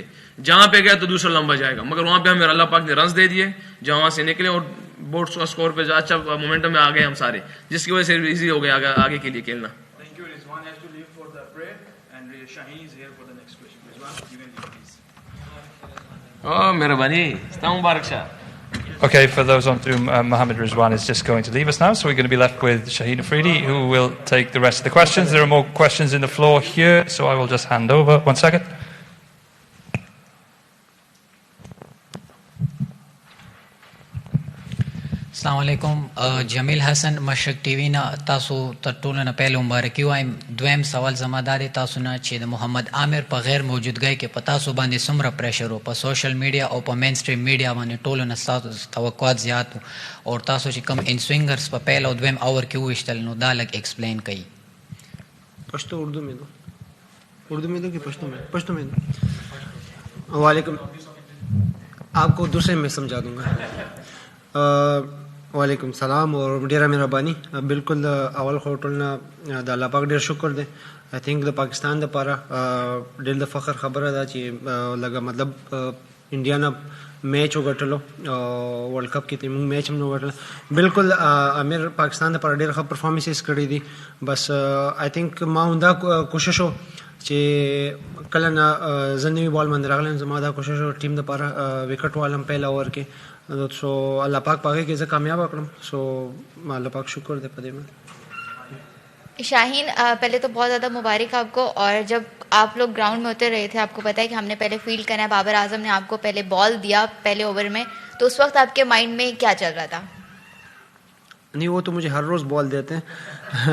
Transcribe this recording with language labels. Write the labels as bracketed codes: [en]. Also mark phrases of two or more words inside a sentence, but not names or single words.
[ur] جہاں پہ گیا تو دوسرا لمبا جائے گا, مگر وہاں پہ ہمیں اللہ پاک نے رنز دے دیے جہاں وہاں سے نکلے, اور [en] board score [ur] پہ اچھا مومنٹم میں آ گئے ہم سارے, جس کی وجہ سے ایزی ہو گیا آگے کے لیے کھیلنا. مہربانی, مبارک شاہ. [en] Okay, for those on Zoom, Mohammed Rizwan is just going to leave us now, so we're going to be left with Shaheen Afridi, who will take the rest of the questions. There are more questions in the floor here, so I will just hand over. 1 second. [ar] السلام علیکم. [ps] جمیل حسن مشرق ٹی وی نه تاسو تر ټولو نه پهل مبارکي وایم. دویم سوال زما دا دی تاسو نه چې د محمد عامر په غیر موجودګۍ کې په تاسو باندې څومره پریشر و په [en] social media [ps] او په [en] main stream media [ps] باندې ټولو نه ستاسو توقعات زیات و, او تاسو چې کوم ان سوینګرز په پهل او دویم اور کې وویشتل نو دا لږ ایکسپلین کړئ. [ur] پښتو اردو میں دو کہ پشتو میں دو. وعلیکم, آپ کو دوسرے میں سمجھا دوں گا. [ar] وعلیکم السلام [ps] اور ډیره مهرباني. بالکل اول خو ټولنه د الله پاک ډیر شکر دی. [en] I think [ps] د پاکستان دپاره ډېر د فخر خبره ده چې لږه مطلب انډیا نه میچ وګټلو, ورلډ کپ کې ته موږ میچ هم نه وګټل. بالکل امیر پاکستان دپاره ډېر ښه پرفارمنسز کړي دي. بس [en] I think [ps] ما همدا کوشش و چې کله نه زه نوي بال باندې راغلی یم زما دا کوشش وه ټیم دپاره وکټ والم پهله اوور کې سو الله پاک په هغې کې زه کامیابه کړم سو الله پاک شکر دی په دې باندې. [ur] شاہین پہلے تو بہت زیادہ مبارک آپ کو, اور جب آپ لوگ گراؤنڈ میں اتر رہے تھے آپ کو پتا ہے کہ ہم نے پہلے فیلڈ کرنا ہے, بابر اعظم نے آپ کو پہلے بال دیا پہلے اوور میں, تو اس وقت آپ کے مائنڈ میں کیا چل رہا تھا؟ نہیں وہ تو مجھے ہر روز بال دیتے ہیں